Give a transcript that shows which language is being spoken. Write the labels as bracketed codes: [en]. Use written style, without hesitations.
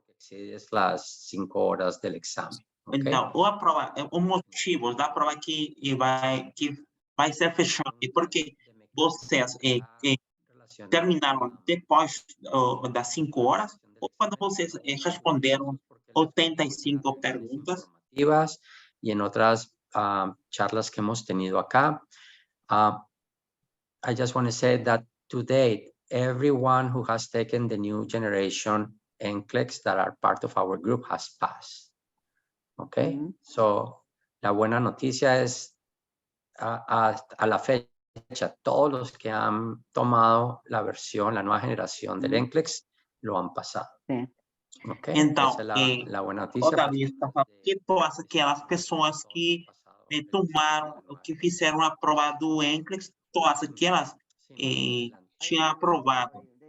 [es] Es las 5 horas del examen. Okay? [pt] Então, o motivo da prova que vai ser fechado é porque vocês terminaram depois das 5 horas ou quando vocês responderam 85 perguntas. [es] Y en otras charlas que hemos tenido acá, [en] I just want to say that to date, everyone who has taken the new generation NCLEX that are part of our group has passed. [es] Okay, so la buena noticia es a la fecha, todos los que han tomado la nueva generación del NCLEX lo han pasado. Sí. [en] Okay, [pt] Então, [es] esa es la buena noticia. [pt] que todas aquelas pessoas que tomaram, que fizeram a prova do NCLEX, todas aquelas tinham aprovado.